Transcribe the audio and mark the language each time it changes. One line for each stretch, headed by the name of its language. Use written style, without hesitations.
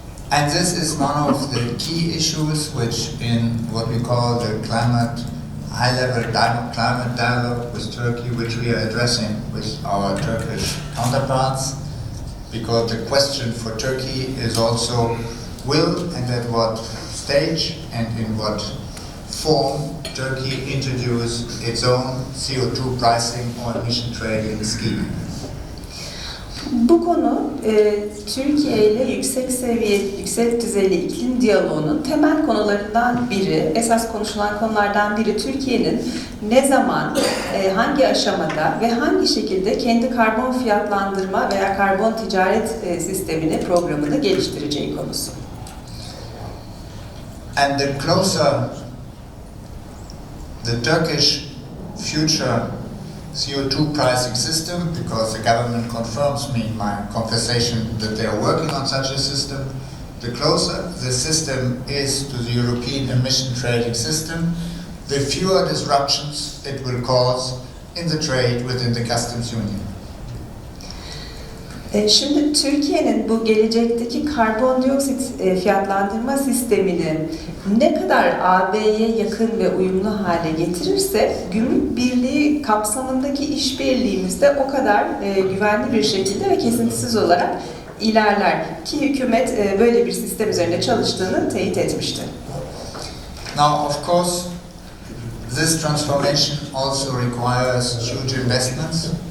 English: And this is one of the key issues which in what we call the high-level climate dialogue with Turkey, which we are addressing with our Turkish counterparts, because the question for Turkey is also will and at what stage and in what form Turkey introduce its own CO2 pricing or emission trading scheme.
Turkish: Bu konu Türkiye ile yüksek düzeyli iklim diyaloğunun temel konularından biri, esas konuşulan konulardan biri Türkiye'nin ne zaman, hangi aşamada ve hangi şekilde kendi karbon fiyatlandırma veya karbon ticaret sistemini, programını geliştireceği konusu.
English: And the closer the Turkish future CO2 pricing system, because the government confirms me in my conversation that they are working on such a system, the closer the system is to the European emission trading system, the fewer disruptions it will cause in the trade within the customs union.
Turkish: Şimdi Türkiye'nin bu gelecekteki karbondioksit fiyatlandırma sistemini ne kadar AB'ye yakın ve uyumlu hale getirirse Gümrük Birliği kapsamındaki işbirliğimiz de o kadar güvenli bir şekilde ve kesintisiz olarak ilerler ki hükümet böyle bir sistem üzerinde çalıştığını teyit etmişti.
English: Now, of course, this transformation also requires huge investments.